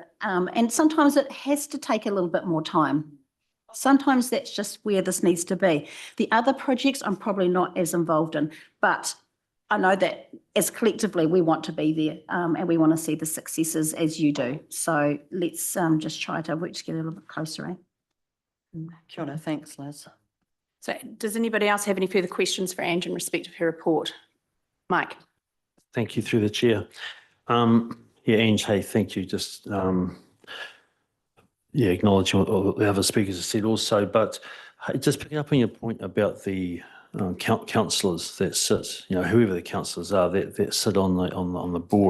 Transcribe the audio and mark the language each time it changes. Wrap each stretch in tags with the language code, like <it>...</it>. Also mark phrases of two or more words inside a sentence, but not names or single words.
<en>And sometimes it has to take a little bit more time. Sometimes that's just where this needs to be. The other projects I'm probably not as involved in, but I know that as collectively we want to be there and we want to see the successes as you do. So let's just try to work together a little bit closer, eh?</en> <mi>Kia ora.</mi> <en>Thanks, Liz. So does anybody else have any further questions for Ange in respect of her report? Mike? Thank you through the chair. Yeah, Ange, hey, thank you. Just acknowledge what the other speakers have said also, but hey, just picking up on your point about the councillors that sit, you know, whoever the councillors are that sit on the board.</en>